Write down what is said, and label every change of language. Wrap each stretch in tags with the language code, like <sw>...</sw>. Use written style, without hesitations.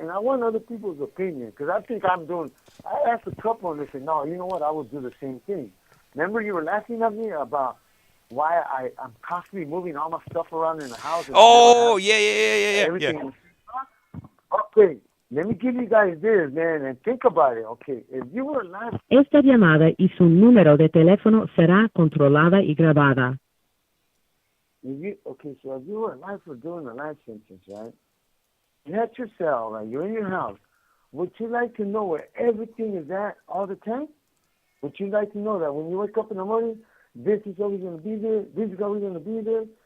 <en>And I want other people's opinion because I think I asked a couple and they said, no, you know what? I would do the same thing. Remember you were laughing at me about why I'm constantly moving all my stuff around in the house. And Oh, yeah. everything. Okay, let me give you guys this, man, and think about it. Okay, if you were laughing.</en> <es>Esta llamada y su número de teléfono será controlada y grabada.</es> <en>So if you were alive for doing a life sentence, right? You're at your cell, right? You're in your house. Would you like to know where everything is at all the time? Would you like to know that when you wake up in the morning, this is always going to be there, this is always going to be there?</en>